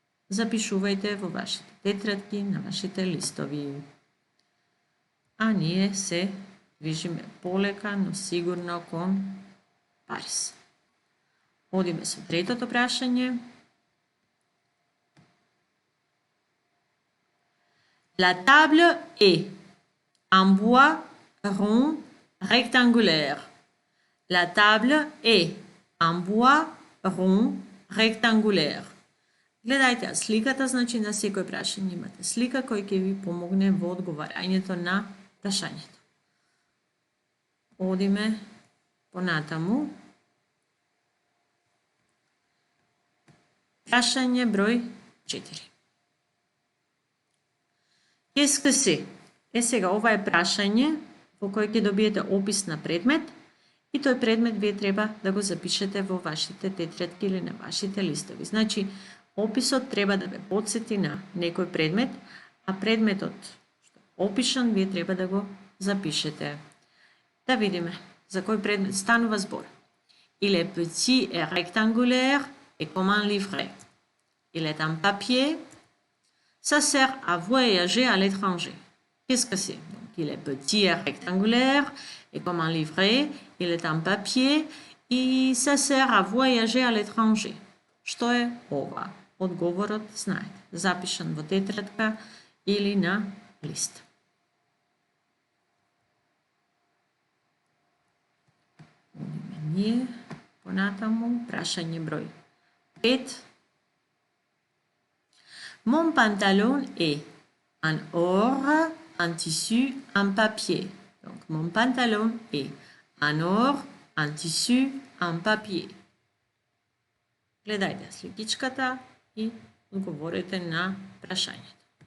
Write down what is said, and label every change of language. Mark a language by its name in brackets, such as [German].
[Macedonian] Запишувајте во вашите тетрадки, на вашите листови. А ние се движиме полека, но сигурно кон Париз. Одиме со третото прашање. [French] La table est en bois rond rectangulaire. La table est en bois rond rectangulaire. [Macedonian] Гледајте сликата, значи на секој прашање имате слика кој ќе ви помогне во одговарањето на прашањето. Одиме понатаму. Прашање број 4. [French] Qu'est-ce que c'est? [Macedonian] Сега, ова е прашање во кој ќе добиете опис на предмет и тој предмет вие треба да го запишете во вашите тетрадки или на вашите листови. Значи, описот треба да ве потсети на некој предмет, а предметот што е опишан вие треба да го запишете. Да видиме за кој предмет станува збор. [French] Il est petit et rectangulaire et comme un livret. Il est en papier. Ça sert à voyager à l'étranger. Qu'est-ce que c'est? Donc, il est petit et rectangulaire et comme un livret. Il est en papier et ça sert à voyager à l'étranger. [Macedonian] Што е ова? Одговорот знаете. Запишан во тетрадка или на лист. ние понатаму. Прашање број 5. [French] Mon pantalon est en or, en tissu, en papier. Donc, mon pantalon est en or, en tissu, en papier. [Macedonian] Гледајте сликичката и одговорете на прашањето.